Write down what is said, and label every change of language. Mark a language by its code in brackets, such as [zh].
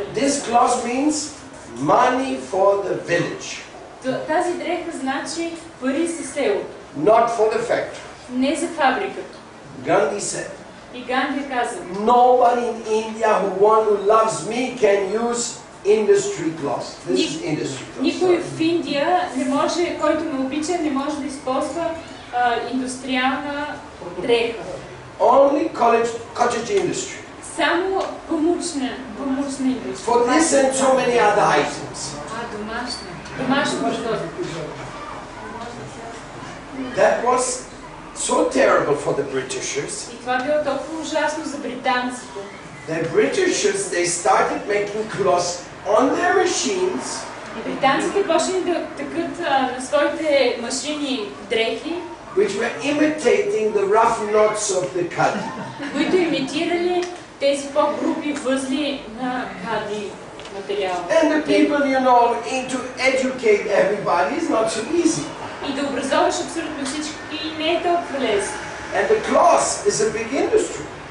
[en] This cloth means money for the village, [bg] тази дреха значи пари за селото, [en] not for the factory. [bg] не за фабриката. [en] Gandhi said, [bg] И Ганди каза, [en] nobody in India who loves me can use industry cloth. This is industry cloth. [bg] никой [en] sorry. [bg] в Индия не може, който ме обича, не може да използва индустриална дреха. [en] Only cottage industry. [bg] Само помучна индустрия. [en] For this and so many other items. [bg] Домашна. Домашно производство. [en] That was so terrible for the Britishers. [bg] И това било толкова ужасно за британците. [en] The Britishers, they started making cloths on their machines [bg] И британците почнали да тъкат на своите машини дрехи, [en] which were imitating the rough knots of the khadi. [bg] които имитирали тези по-груби възли на хади материал. [en] And the people, you know, to educate everybody is not so easy. [bg] И да образоваш абсолютно всички не е толкова лесно. [en] And the cloth is a big industry.